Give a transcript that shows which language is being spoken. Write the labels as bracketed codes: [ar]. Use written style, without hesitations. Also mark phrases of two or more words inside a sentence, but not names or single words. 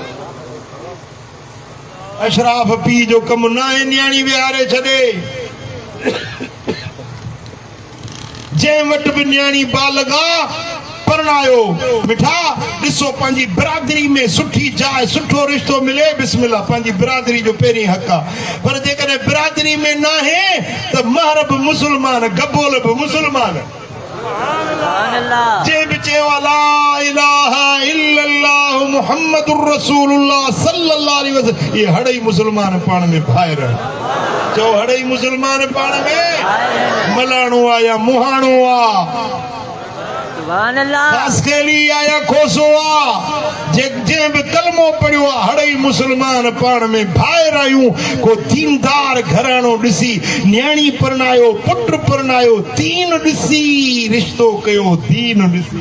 [sd] अशराफ पीउ जो कमु न आहे न्याणी विहारे छॾे जंहिं वटि बि न्याणी बालग आहे परणायो मिठा ॾिसो पंहिंजी बिरादरी में सुठी जाइ सुठो रिश्तो मिले बिस्मिल्लाह पंहिंजी बिरादरी जो पहिरीं हक़ आहे पर जेकॾहिं बिरादरी में न आहे त महर बि मुस्लमान गबोल बि मुस्लमान जंहिं बि चयो [ar] لا إله إلا الله محمد رسول الله صلى الله عليه وسلم [sd] इहे हड़ई मुस्लमान पाण में भाइर चओ हड़ई मुस्लमान पाण में मलाणो आहे या मुहाणो आहे [ar] سبحان الله [sd] खासकेली आया खोसो आ जे बि कलमो पढ़ियो आहे हड़ई मुस्लमान पाण में भाइर आहियूं को दीनदार घराणो ॾिसी न्याणी परणायो पुट परणायो दीन ॾिसी रिश्तो कयो दीन ॾिसी